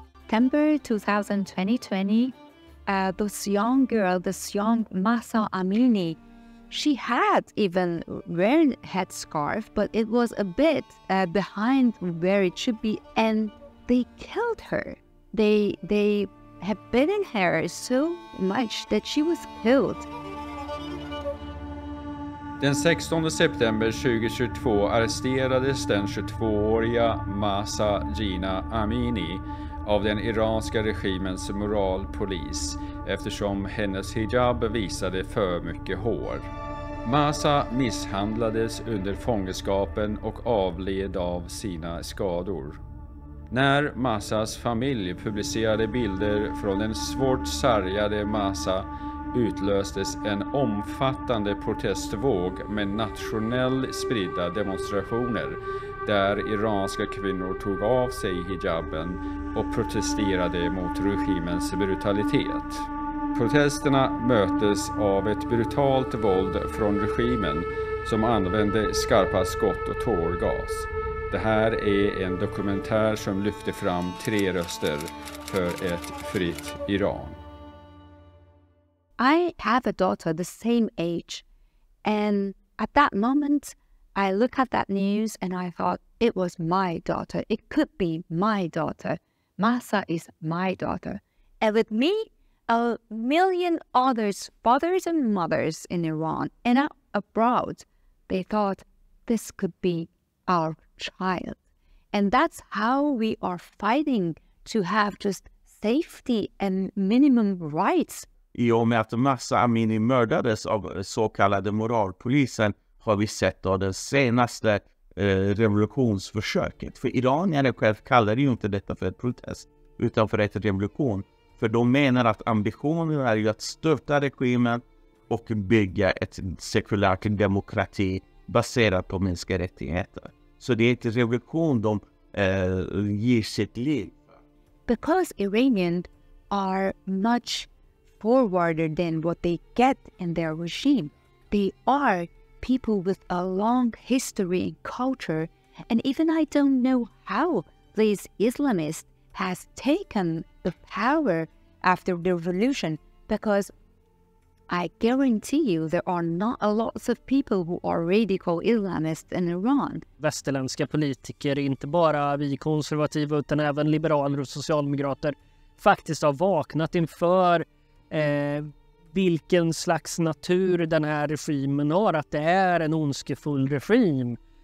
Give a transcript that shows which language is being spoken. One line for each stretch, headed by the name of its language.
English: September 2020, this young girl, this young Mahsa Amini, she had even wearing headscarf, but it was a bit behind where it should be, and they killed her. They have beaten her so much that she was killed.
Swedish: Den 16 september 2022 arresterades den 22-åriga Mahsa Jina Amini av den iranska regimens moralpolis eftersom hennes hijab visade för mycket hår. Mahsa misshandlades under fångenskapen och avled av sina skador. När Mahsas familj publicerade bilder från den svårt sargade Mahsa utlöstes en omfattande protestvåg med nationellt spridda demonstrationer där iranska kvinnor tog av sig hijaben och protesterade mot regimens brutalitet. Protesterna möttes av ett brutalt våld från regimen som använde skarpa skott och tårgas. Det här är en dokumentär som lyfter fram 3 röster för ett fritt Iran.
English: I have a daughter the same age, and at that moment I looked at that news and I thought it was my daughter. It could be my daughter. Mahsa is my daughter. And with me, a million others, fathers and mothers in Iran and abroad, they thought this could be our child. And that's how we are fighting to have just safety and minimum rights.
Swedish: I och med att Mahsa Amini mördades av så kallade moralpolisen har vi sett av det senaste revolutionsförsöket. För iranierna själv kallar ju inte detta för ett protest utan för ett revolution. För de menar att ambitionen är ju att störta regimen och bygga ett sekulärt demokrati baserat på mänskliga rättigheter. Så det är ett revolution de ger sitt liv.
English: Because Iranians are much forwarder than what they get in their regime. They are people with a long history and culture, and even I don't know how these Islamists has taken the power after the revolution, because I guarantee you there are not a lot of people who are radical Islamists in Iran.
Swedish: Västerländska politiker, inte bara vi konservativa utan även liberaler och socialdemokrater, faktiskt har vaknat inför vilken slags natur den här regimen har, att det är en ondskefull regim.